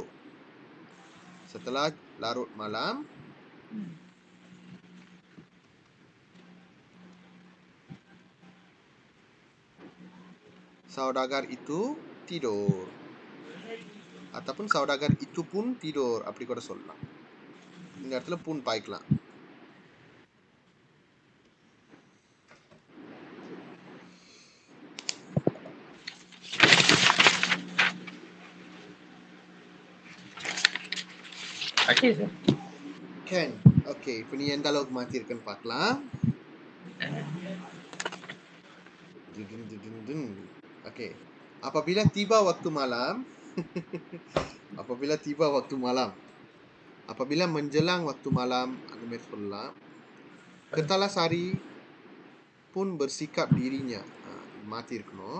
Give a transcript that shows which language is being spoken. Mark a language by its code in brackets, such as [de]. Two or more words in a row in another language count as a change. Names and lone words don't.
[ms] Setelah larut malam saudagar itu tidur. Ataupun saudagar itu pun tidur. [ta] அப்படி கூட சொல்லலாம். இந்த இடத்துல pun பாய்க்கலாம். [en] Okay, sir. [ta] Can. Okay, இப்போ நீ எந்த அளவுக்கு மாத்திருக்கன்னு பார்க்கலாம். [en] Okay. [ms] Apabila tiba waktu malam apabila menjelang waktu malam Kertalasari pun bersikap dirinya mati இருக்கணும்.